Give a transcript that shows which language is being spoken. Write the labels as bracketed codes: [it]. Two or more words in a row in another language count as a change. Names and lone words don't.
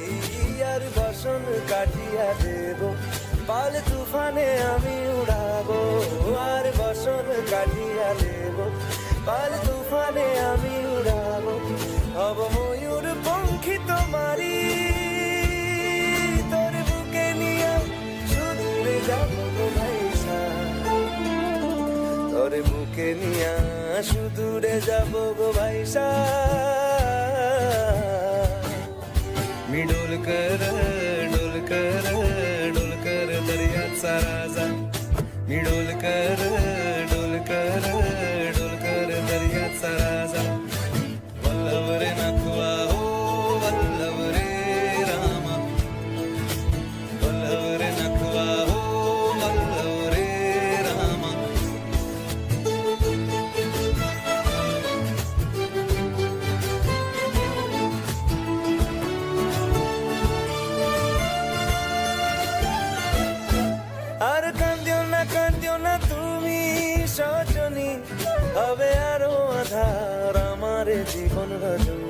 [bn] আর বসন কাটিয়া দেব পাল তুফানে আমি উড়াবো, আর বসন কাটিয়া দেব পাল তুফানে আমি উড়াবো। হব ময়ূর পঙ্খী তোমারি, তোর বুকে নিয়ে সুদূরে যাবো ভাইসা, তোর বুকে নিয়া সুদূরে যাব গো ভাইসা। [mr] मी डोलकर दर्याचा राजा, मी डोलकर दर्याचा राजा। वल्लभ रे नखवा हो वल्लभ रे रामा, वल्लभ रे नखवा हो वल्लभ रे रामा। [bn] আর কান্দিও না তুমি সজনী, হবে আরো আধার আমার জীবন রজনী।